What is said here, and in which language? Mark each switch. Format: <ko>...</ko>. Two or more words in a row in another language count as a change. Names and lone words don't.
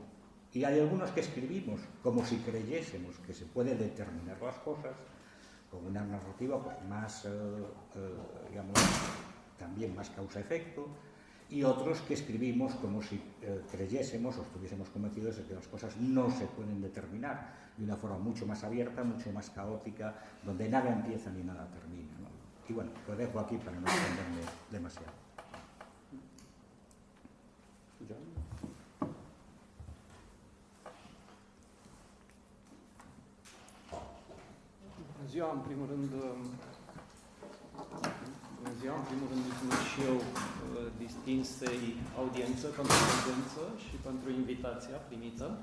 <es>Y hay algunos que escribimos como si creyésemos que se puede determinar las cosas con una narrativa pues, más, digamos, también más causa-efecto, y otros que escribimos como si creyésemos o estuviésemos convencidos de que las cosas no se pueden determinar de una forma mucho más abierta, mucho más caótica, donde nada empieza ni nada termina, ¿no? Y bueno, lo dejo aquí para no extenderme demasiado.</es> <ro>Bună ziua, în primul rând, mulțumesc și eu distinsei audiență pentru prezență și pentru invitația primită.</ro>